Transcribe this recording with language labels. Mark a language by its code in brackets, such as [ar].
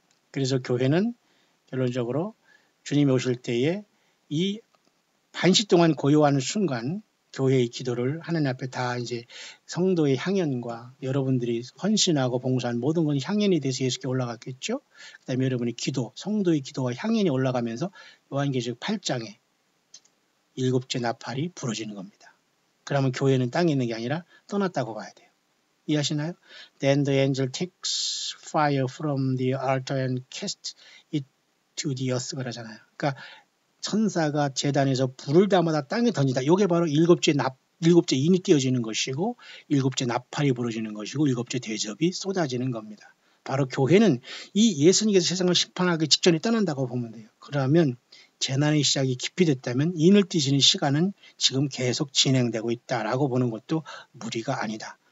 [ko] 그래서 교회는 결론적으로 주님이 오실 때에 이 반시 동안 고요하는 순간 교회의 기도를 하나님 앞에 다 이제 성도의 향연과 여러분들이 헌신하고 봉사한 모든 건 향연이 돼서 예수께 올라갔겠죠. 그 다음에 여러분의 기도, 성도의 기도와 향연이 올라가면서 요한계시록 8장에 7째 나팔이 부러지는 겁니다. 그러면 교회는 땅에 있는 게 아니라 떠났다고 봐야 돼요. 이해하시나요? [en] Then the angel takes fire from the altar and casts it to the earth [ko] 그러잖아요. 그러니까 천사가 제단에서 불을 담아다 땅에 던진다. 이게 바로 7째 인이 띄어지는 것이고 7째 나팔이 부러지는 것이고 7째 대접이 쏟아지는 겁니다. 바로 교회는 이 예수님께서 세상을 심판하기 직전에 떠난다고 보면 돼요. 그러면 재난의 시작이 깊이 됐다면 인을 띄시는 시간은 지금 계속 진행되고 있다라고 보는 것도 무리가 아니다.